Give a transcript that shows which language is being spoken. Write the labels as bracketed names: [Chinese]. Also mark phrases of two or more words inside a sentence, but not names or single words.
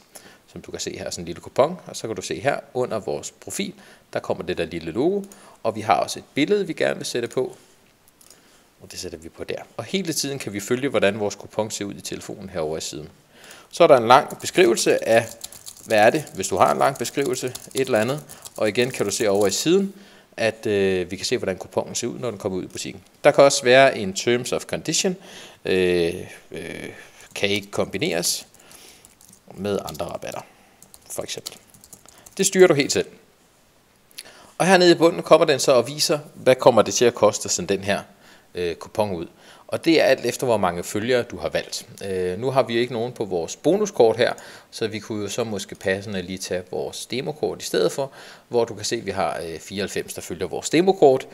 [Danish] Som du kan se her, sådan en lille kupon, og så kan du se her under vores profil, der kommer det der lille logo, og vi har også et billede, vi gerne vil sætte på, og det sætter vi på der. Og hele tiden kan vi følge, hvordan vores kupon ser ud i telefonen herovre i siden. Så er der en lang beskrivelse af, hvad er det, hvis du har en lang beskrivelse, et eller andet, og igen kan du se over i siden, at vi kan se, hvordan kuponen ser ud, når den kommer ud i butikken. [English] Der kan også være en terms of condition, [Danish] kan ikke kombineres med andre rabatter, for eksempel. Det styrer du helt selv. Og hernede i bunden kommer den så og viser, hvad kommer det til at koste at sende den her kupon ud. Og det er alt efter, hvor mange følgere du har valgt. Nu har vi ikke nogen på vores bonuskort her, så vi kunne jo så måske passende lige tage vores demokort i stedet for, hvor du kan se, at vi har 94, der følger vores demokort.